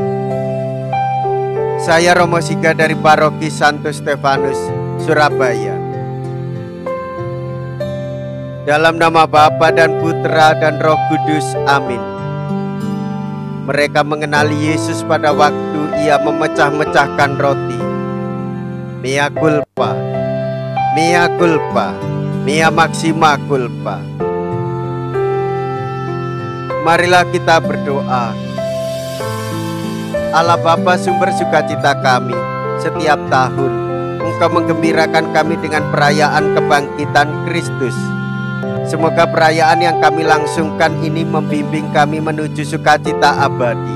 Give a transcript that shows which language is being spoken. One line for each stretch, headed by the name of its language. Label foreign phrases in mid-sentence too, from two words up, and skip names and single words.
Indonesian: Saya Romo Siga dari Paroki Santo Stefanus, Surabaya. Dalam nama Bapa dan Putra dan Roh Kudus, amin. Mereka mengenali Yesus pada waktu ia memecah-mecahkan roti.
Latin: Mea culpa, mea culpa, mea maxima culpa.
Indonesian: Marilah kita berdoa. Allah Bapa, sumber sukacita kami, setiap tahun Engkau menggembirakan kami dengan perayaan kebangkitan Kristus. Semoga perayaan yang kami langsungkan ini membimbing kami menuju sukacita abadi.